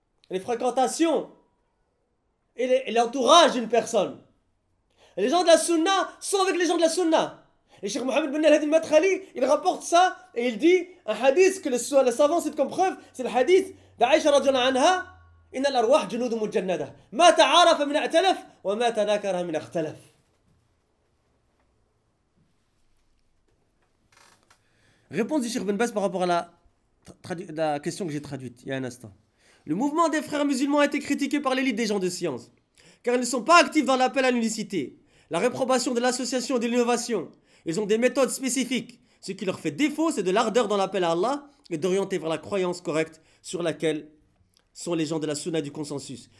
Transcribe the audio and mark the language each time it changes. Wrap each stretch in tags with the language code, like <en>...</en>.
<fr>Les fréquentations et l'entourage d'une personne. Et les gens de la sunna sont avec les gens de la sunna. Et Cheikh Mohamed Ben El-Hadi Matkhali, il rapporte ça et il dit un hadith que le savant cite comme preuve, c'est le hadith d'Aïcha radiallahu anha.</fr> <ar>إن الأرواح جنود مجندة ما تعارف من ائتلف وما تناكر من اختلف.</ar> <fr>Réponse du Cheikh Ben Baz par rapport à la question que j'ai traduite il y a un instant. Le mouvement des frères musulmans a été critiqué par l'élite des gens de science, car ils ne sont pas actifs dans l'appel à l'unicité, la réprobation de l'association et de l'innovation. Ils ont des méthodes spécifiques. Ce qui leur fait défaut, c'est de l'ardeur dans l'appel à Allah et d'orienter vers la croyance correcte sur laquelle sont les gens de la sunna du consensus.</fr>